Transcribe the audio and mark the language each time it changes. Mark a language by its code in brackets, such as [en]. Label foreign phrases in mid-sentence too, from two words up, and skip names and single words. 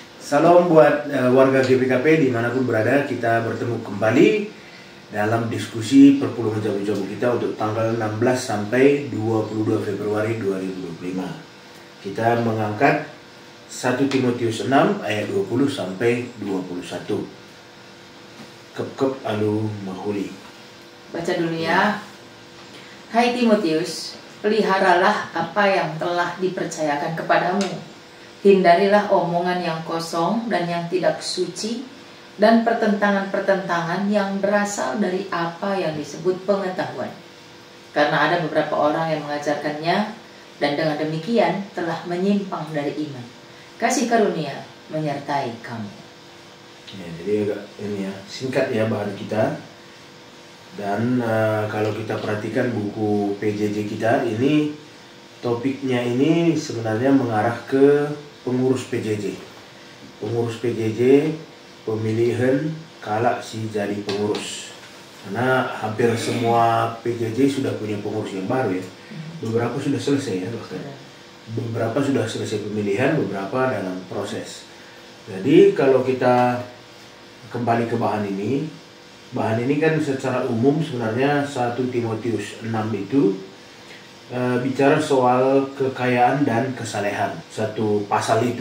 [id] Salam buat warga GPKP dimanapun berada, kita bertemu kembali dalam diskusi perpuluhan jabu-jabu kita untuk tanggal 16 sampai 22 Februari 2025. Kita mengangkat 1 Timotius 6 ayat 20 sampai 21. [btx] Kep alu mahuli. [id] Baca dulu ya. Hai Timotius, peliharalah apa yang telah dipercayakan kepadamu. Hindarilah omongan yang kosong dan yang tidak suci, dan pertentangan-pertentangan yang berasal dari apa yang disebut pengetahuan. Karena ada beberapa orang yang mengajarkannya, dan dengan demikian telah menyimpang dari iman. Kasih karunia menyertai kamu. Ya, jadi agak ini ya, singkat ya bahan kita. Dan kalau kita perhatikan buku PJJ kita ini, topiknya ini sebenarnya mengarah ke pengurus PJJ. Pengurus PJJ, pemilihan [btx] kalak si jadi pengurus. [id] Karena hampir semua PJJ sudah punya pengurus yang baru ya. Beberapa sudah selesai ya bahkan. Beberapa sudah selesai pemilihan, beberapa dalam proses. Jadi kalau kita kembali ke bahan ini kan secara umum sebenarnya 1 Timotius 6 itu bicara soal kekayaan dan kesalehan, satu pasal itu.